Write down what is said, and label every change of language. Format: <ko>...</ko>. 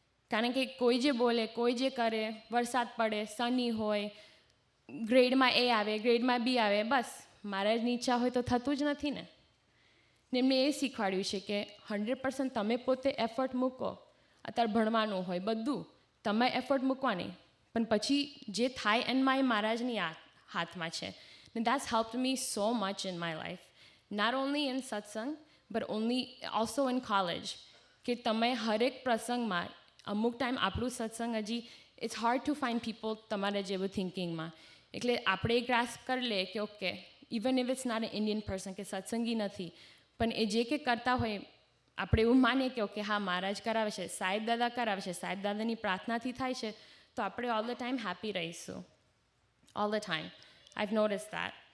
<gu>કારણ કે કોઈ જે બોલે, કોઈ જે કરે, વરસાદ પડે, સની હોય, ગ્રેડમાં એ આવે, ગ્રેડમાં બી આવે, બસ મારા જ ઈચ્છા હોય તો થતું જ નથી ને. ને એમને એ શીખવાડ્યું છે કે 100% તમે પોતે એફર્ટ મૂકો. અત્યારે ભણવાનું હોય, બધું તમે એફર્ટ મૂકવાની, પણ પછી જે થાય એનમાં એ મારા જ ની હાથમાં છે.</gu> <en>ને that's helped me so much in my life. Not only in satsang, but also in college.</en> <gu>કે તમે હરેક પ્રસંગમાં અમુક ટાઈમ આપણું સત્સંગ હજી</gu> <en>it's hard to find people</en> <gu>તમારે જેવું થિંકિંગમાં. એટલે આપણે એક ગ્રાસ્પ કરી લે કે okay,</gu> <en>even if it's not a Indian person</en> <gu>કે સત્સંગી નથી, પણ એ જે કે કરતા હોય આપણે એવું માનીએ કે ઓકે હા મારા જ કરાવે છે, સાહેબ દાદા કરાવે છે, સાહેબ દાદાની પ્રાર્થનાથી થાય છે, તો આપણે ઓલ ધ ટાઈમ હેપી રહીશું.</gu> <en>All the time. I've noticed that.</en>